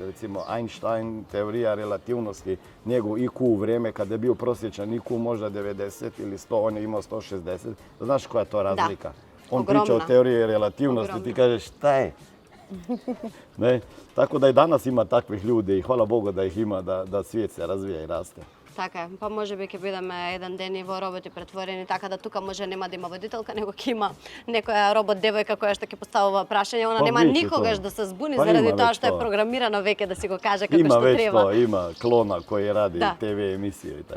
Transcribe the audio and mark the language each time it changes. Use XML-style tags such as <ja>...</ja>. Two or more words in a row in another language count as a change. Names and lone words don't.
<hr>Recimo, Einstein, teorija relativnosti, njegov IQ u vrijeme kada je bio prosječan IQ možda 90 ili 100, on je imao 160. Znaš koja je to razlika? On priča o teoriji relativnosti, ti kažeš šta je? Ne? Tako da i danas ima takvih ljudi i hvala Bogu da ih ima, da svijet se razvija i raste.</hr> <mk>Така е, па може би ќе бидеме еден ден и во роботи претворени, така да тука може нема да има водителка, него ќе има некоја робот девојка која што ќе поставува прашања, она нема никогаш да се збуни заради тоа што е програмирана веќе да си го каже како што треба. Има клона кој ради ТВ емисија и така</mk>